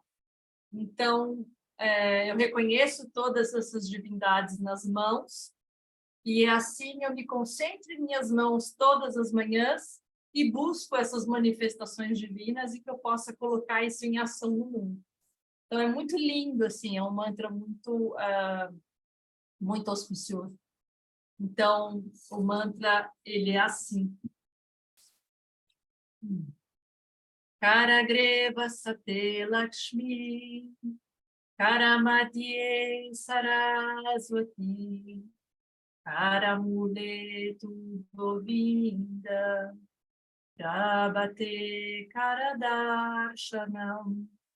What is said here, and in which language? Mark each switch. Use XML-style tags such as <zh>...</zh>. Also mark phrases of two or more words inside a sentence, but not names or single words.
<pt>Então, eu reconheço todas essas divindades nas mãos, e assim eu me concentro em minhas mãos todas as manhãs e busco essas manifestações divinas e que eu possa colocar isso em ação no mundo. Então, é muito lindo, assim, é um mantra muito, muito auspicioso. Então, o mantra, ele é assim.</pt> <sa>Karagreva Sate Lakshmi, Karamadye Saraswati, Karamule tu Govinda, Prabhate Karadarshanam,</sa>